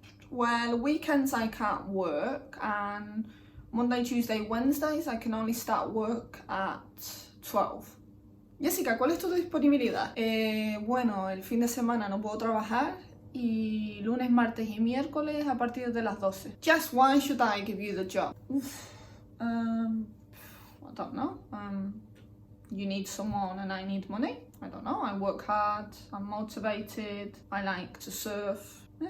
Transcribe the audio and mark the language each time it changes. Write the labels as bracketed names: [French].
[English] Well, weekends I can't work, and Monday, Tuesday, Wednesdays I can only start work at 12. [Spanish] Jessica, ¿cuál es tu disponibilidad? Bueno, el fin de semana no puedo trabajar y lunes, martes y miércoles a partir de las 12. [English] Jess, why should I give you the job? I don't know. You need someone and I need money. I don't know. I work hard, I'm motivated, I like to surf.